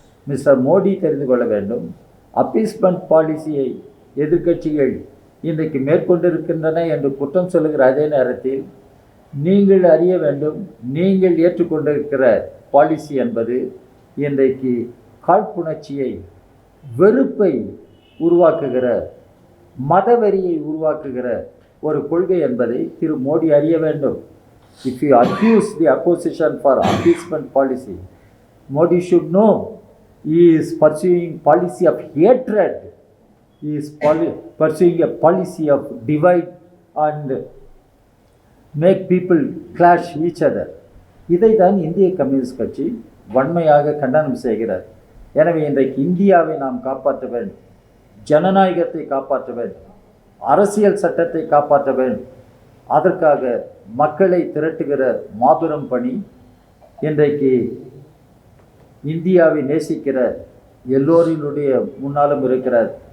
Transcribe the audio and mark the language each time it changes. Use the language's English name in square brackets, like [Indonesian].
[Tamil] Mister Modi தெரிந்து கொள்ள வேண்டும், அப்பீஸ்மெண்ட் பாலிசியை எதிர்க்கட்சிகள் இன்றைக்கு மேற்கொண்டிருக்கின்றன என்று குற்றம் சொல்லுகிற அதே நேரத்தில் நீங்கள் அறிய வேண்டும், நீங்கள் ஏற்றுக்கொண்டிருக்கிற பாலிசி என்பது இன்றைக்கு காழ்ப்புணர்ச்சியை, வெறுப்பை உருவாக்குகிற, மதவெறியை உருவாக்குகிற ஒரு கொள்கை என்பதை திரு மோடி அறிய வேண்டும். [English] If you accuse the opposition for appeasement policy, Modi should know he is pursuing policy of hatred. He is pursuing a policy of divide and make people clash each other. [Tamil] இதை தான் இந்திய கம்யூனிஸ்ட் கட்சி வன்மையாக கண்டனம் செய்கிறார். எனவே இன்றைக்கு இந்தியாவை நாம் காப்பாற்ற வேண்டும், ஜனநாயகத்தை காப்பாற்ற வேண்டும், அரசியல் சட்டத்தை காப்பாற்ற வேண்டும். அதற்காக மக்களை திரட்டுகிற மாபெரும் பணி இன்றைக்கு இந்தியாவை நேசிக்கிற எல்லோரினுடைய முன்னாலும் இருக்கிறார்.